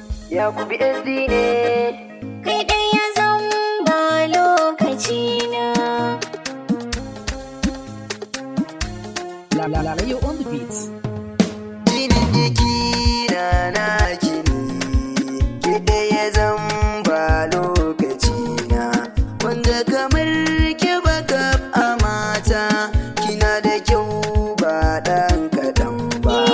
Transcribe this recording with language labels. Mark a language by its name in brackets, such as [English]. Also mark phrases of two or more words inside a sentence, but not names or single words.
[Hausa] Yakubu S D ne. Kai ɗaya zan ba lokaci na. La, la, la, la, [English] you on the beats. [Hausa] Jinin jiki na naki ne, ki ɗaya zan ba lokaci na. Wanda kamar ki ba kaf a mata, kina da kyau ba ɗan kaɗan ba.